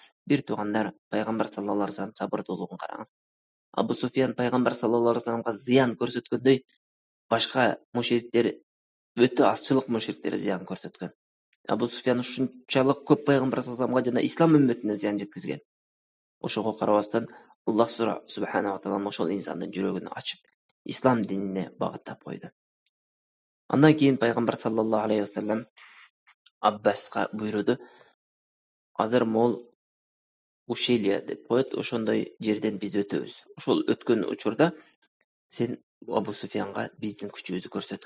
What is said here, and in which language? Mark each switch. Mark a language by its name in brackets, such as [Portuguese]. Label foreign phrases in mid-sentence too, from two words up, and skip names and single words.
[Kyrgyz] Бир туугандар, пайгамбар [Arabic] صلى الله عليه وسلم [Kyrgyz] сабырдуулугун караңыз. Абу Суфьян пайгамбар [Arabic] صلى الله عليه وسلم [Kyrgyz] зыян көрсөткөндөй, башка мушриктер, өтө азчылык мушриктер зыян көрсөткөн. Абу Суфьян ушунчалык көп пайгамбар [Arabic] صلى الله عليه وسلم [Kyrgyz] жана ислам үммөтүнө зыян жеткизген. Ошого карабастан Аллах [Arabic] سبحانه وتعالى [Kyrgyz] ошол инсандын жүрөгүн ачып, ислам динине багыттап койду. Андан кийин пайгамбар [Arabic] صلى الله عليه وسلم [Kyrgyz] Аббаска буйруду. Азыр мол Ушелия деп коет. Ошондой жерден биз өтөбүз. Ошол өткөн учурда сен Абу Суфянга биздин күчүбүздү көрсөткүн.